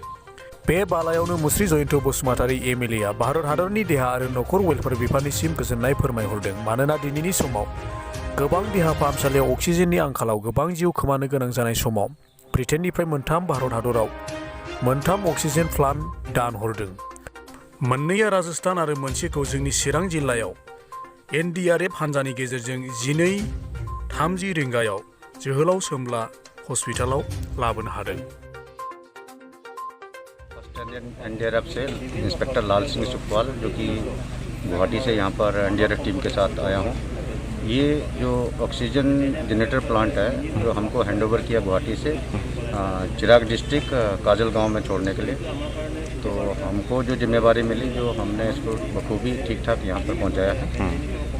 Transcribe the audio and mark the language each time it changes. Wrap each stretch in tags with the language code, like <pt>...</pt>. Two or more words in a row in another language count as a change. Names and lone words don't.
<brx>बे बालायावनो मुस्रि जयन्त बसुमतारी एमएलएआ भारत हादरनि देहा आरो नखर वेलफेयार बिफाननिसिम गोजोननाय फोरमायहरदों, मानोना दिनैनि समाव गोबां देहा फाहामसालियाव अक्सिजेननि आंखालाव गोबां जिउ खोमानो गोनां जानाय समाव ब्रिटेननिफ्राय भारत हादराव 3 अक्सिजेन प्लान्ट दान हरदों। मोननैया राजस्थान आरो मोनसेखौ जोंनि चिरां जिल्लायाव एनडीआरएफ हान्जानि गेजेरजों 12:30 रिंगायाव जोहोलाव सोमब्ला हस्पिटालाव लाबोनो हादों।</brx> <hi>एनडीआरएफ से इंस्पेक्टर लाल सिंह सुखवाल, जो कि गुवाहाटी से यहाँ पर एनडीआरएफ टीम के साथ आया हूँ। ये जो ऑक्सीजन जनरेटर प्लांट है जो हमको हैंडओवर किया गुवाहाटी से चिराग डिस्ट्रिक्ट काजलगांव में छोड़ने के लिए, तो हमको जो जिम्मेवारी मिली, जो हमने इसको बखूबी ठीक ठाक यहाँ पर पहुँचाया है।</hi>